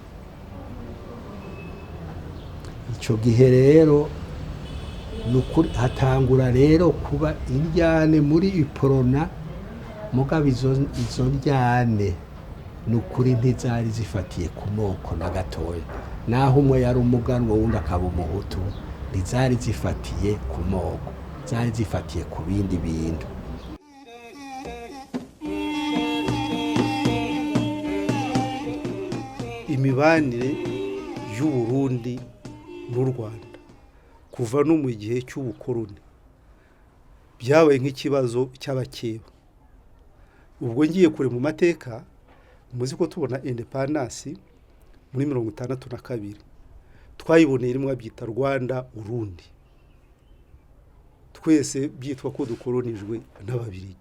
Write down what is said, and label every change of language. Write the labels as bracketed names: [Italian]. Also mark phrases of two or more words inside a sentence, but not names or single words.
[Rundi] Ico gihe rero nukuri hatangura rero kuba indyane muri iprona, mugabo izo ndyane nukuri ntizari zifatiye ku moko na gatoya, naho umwe yari umuganwa wundi akaba umuhutu, ntizari zifatiye ku moko, zari zifatiye ku bindi bintu. [Kinyarwanda] Imibanire y'Uburundi n'u Rwanda kuva no mu gihe cy'ubukoroni byabaye nk'ikibazo cy'abakeba. [Rundi] Ubwo ngiye kure mu mateka, muzi ko tubona independence muri 1962 twayiboneye rimwe byita Rwanda Urundi, twese byitwa ko dukoronijwe n'Ababiligi.